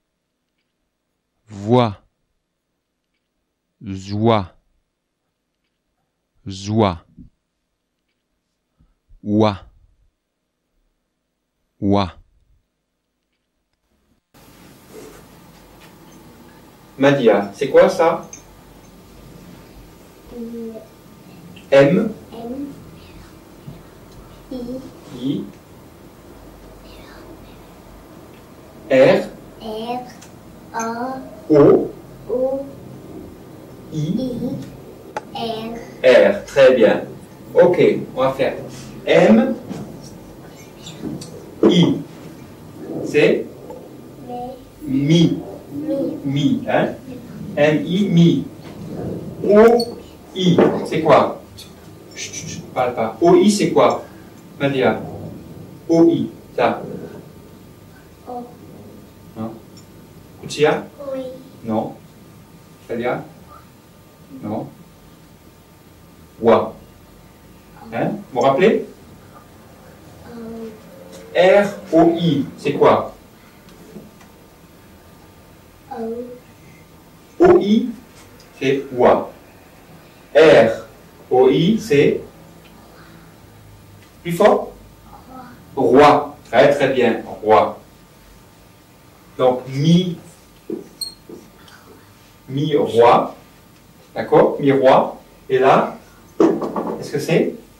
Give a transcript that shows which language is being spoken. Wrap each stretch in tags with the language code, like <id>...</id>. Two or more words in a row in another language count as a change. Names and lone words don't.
<fr>Voix. Joie. Joie. Oie. Oie. Madia, c'est quoi ça? M. I. R. O. I. R. Très bien. Ok, on va faire M. I. C'est mi. Mi, hein? M-I, mi. O-I, c'est quoi? Chut, chut, chut, parle pas. O-I, c'est quoi? Madia. O-I, ça. Non. Lucia? Non. Madia? Non. Wa. Hein? Vous vous rappelez? R-O-I, c'est quoi? O-I, c'est Wa. R-O-I, c'est plus fort? Roi. Très très bien, roi. Donc, mi-roi. D'accord? Mi-roi. Et là, qu'est-ce que c'est?</fr>